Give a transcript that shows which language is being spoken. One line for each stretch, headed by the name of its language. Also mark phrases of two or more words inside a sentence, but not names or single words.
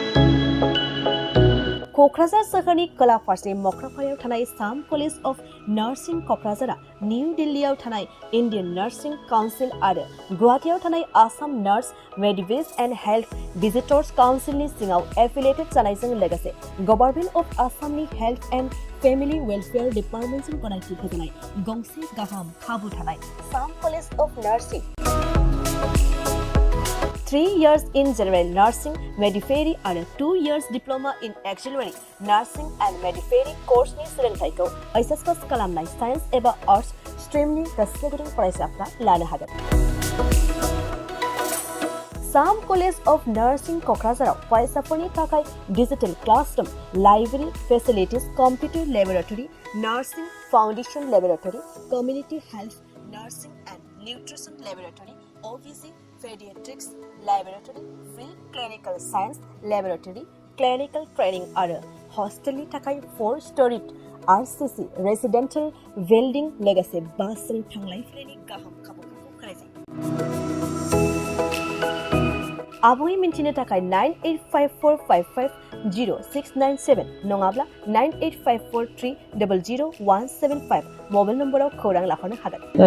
Bodo: क'क्राझार सोहोरनि खोला फारसे मक्रापारायाव थानाय साम कलेज अफ नार्सिं क'क्राझारआ निउ दिल्लीआव थानाय इन्डियान नार्सिं काउन्सिल आरो गुवाहाटीआव थानाय आसाम नार्स मेडिवेज एन्ड हेल्थ भिजिटर्स काउन्सिलनि सिङाव एफिलिएटेड जानायजों लोगोसे गभर्नमेन्ट अफ आसामनि हेल्थ एन्ड फेमिलि वेलफेयार डिपार्टमेन्टजों गनायथि होजानाय गंसे गाहाम खाबु थानाय साम कलेज अफ नार्सिं
English: 3 years in general nursing midwifery आरो 2 years diploma in auxiliary nursing and midwifery course-नि
Bodo: सोलोंथाइखौ HS पास खालामनाय साइन्स एबा आर्ट्स स्ट्रिमनि गोसो गुदुं फरायसाफ्रा लानो हागोन। साम कलेज अफ नार्सिं क'क्राझाराव फरायसाफोरनि थाखाय
English: digital classroom, library facilities, computer laboratory, nursing foundation laboratory, community health nursing and nutrition laboratory, OVC Pediatrics Laboratory, Field Clinical Science Laboratory, Clinical Training आरो
Bodo: हस्टेलनि थाखाय
English: 4-storied RCC Residential Building
Bodo: लोगोसे बासजों थांलाय फैलायनि गाहाम खाबुफोरखौ होनाय जायो। आबुङै मिन्थिनो थाखाय 9854550697 नङाब्ला 9854300175
English: mobile number
Bodo: खौरां लाहरनो हागोन।